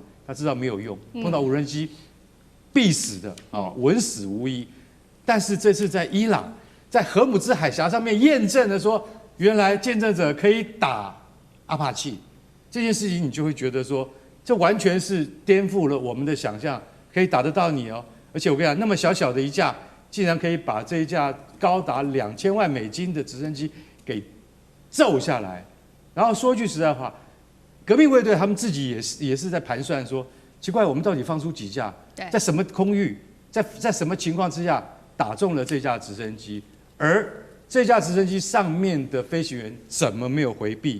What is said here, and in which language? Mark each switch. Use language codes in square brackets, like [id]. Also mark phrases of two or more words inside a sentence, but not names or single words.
[zh] 他知道沒有用，碰到無人機必死的穩死無疑。但是這次在伊朗，在荷姆茲海峽上面驗證了說，原來見證者可以打阿帕奇這件事情，你就會覺得說，這完全是顛覆了我們的想象，可以打得到你哦。而且我跟你講，那麼小小的一架，竟然可以把這一架高達2000萬美金的直升機給揍下來。然後說句實在話，革命衛隊他們自己也是在盘算說，奇怪，我們到底放出幾架，在什麼空域，在什麼情況之下打中了這架直升機，而這架直升機上面的飛行員怎麼沒有回避？